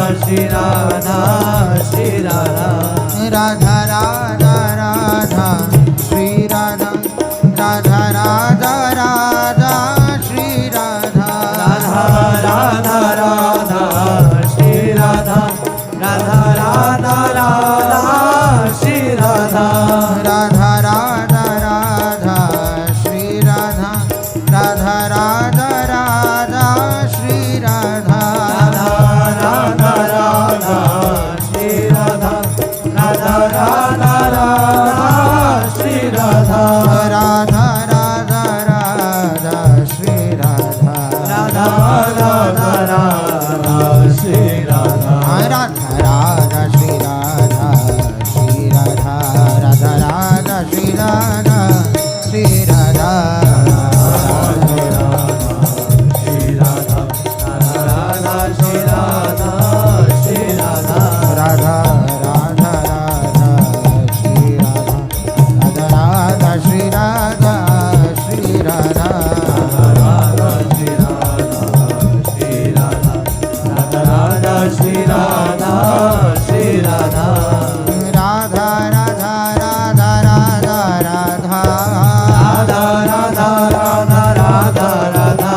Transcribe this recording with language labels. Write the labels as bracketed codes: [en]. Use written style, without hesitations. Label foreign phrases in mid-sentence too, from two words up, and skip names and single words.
[hi] Shri Radha Shri Radha राधा राधा राधा श्री राधा राधा राधा राधा श्री राधा Radha Radha Radha Shri Radha Radha Radha Radha Shri Radha राधा राधा राधा श्री राधा राधा राधा राधा श्री राधा Radha Radha Radha Shri Radha Radha Radha Radha Shri Radha राधा राधा राधा श्री राधा Radha Radha Radha Shri Radha राधा राधा श्री राधा श्री राधा राधा राधा श्री राधा श्री राधा Shri Radha Radha Shri Radha Shri Radha राधा राधा राधा श्री राधा राधा राधा श्री राधा श्री राधा Radha Shri Radha Shri Radha Radha Radha Shri Radha Shri Radha राधा राधा राधा राधा राधा Radha Radha Radha Radha Radha